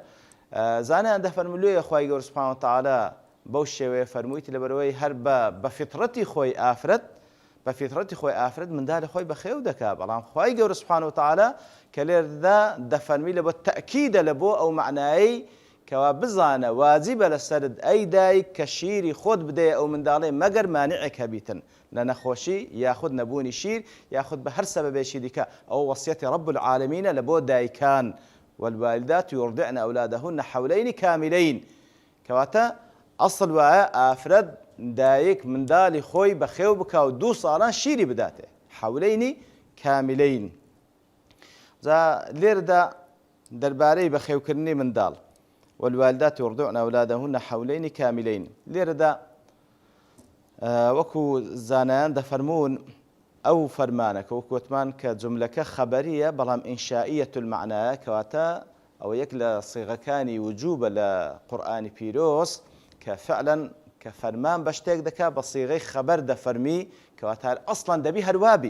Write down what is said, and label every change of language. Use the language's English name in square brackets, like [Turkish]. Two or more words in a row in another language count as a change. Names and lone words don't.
[Central Kurdish] زانایان دەفەرمولوێ خوای گەورە [Arabic] سوبحانه وتعالى [Central Kurdish] بەو شێوەیە فەرموویت لەبەرەوەی هەر بە فیترەتی خۆی ئافرەت منداڵی خۆی بەخێو دەکا، بەڵام خوای گەورە [Arabic] سوبحانه وتعالى [Central Kurdish] کە لێردا دەفەرمی لە بۆ تەئکیدە لە بۆ ئەو معنایی کەوا بزانە واجبە لەسەرت ئەی دایک کە شیری خۆت بدەیە ئەو منداڵەی مەگەر مانعێک هەبیتن لە نەخۆشی یاخود نەبوونی شیر یاخود بە هەر سەبەبێکی دیکە. ئەو وەسیەتی [Arabic] رب العالمینە [Central Kurdish] لە بۆ دایکان. [Arabic] والوالدات يرضعن أولادهن حولين كاملين، [Central Kurdish] کەواتە ئەسڵ وایە ئافرەت دایک منداڵی خۆی بەخێو بکە و 2 ساڵان شیری بداتێ، [Arabic] حولەینی کامیلەین. [Central Kurdish] لێرەدا دەربارەی بەخێوکردنی منداڵ [Arabic] والوالدات يرضعن أولادهن حولين كاملين، [Central Kurdish] لێرەدا وەکو زانایان دەفەرمون ئەو فەرمانەکە وەکو وتمان کە جملەکە خەبەریە بەڵام [Arabic] ئینشائیەت المعنایە، [Central Kurdish] کەواتە ئەوە یەک لە صیغەکانی وجوبە لە قورئانی پیرۆز کە فعلا کە فەرمان بە شتێک دەکا بە صیغەی خەبەر دەفەرمی، کەواتە ئەسڵەن دەبی هەروابی.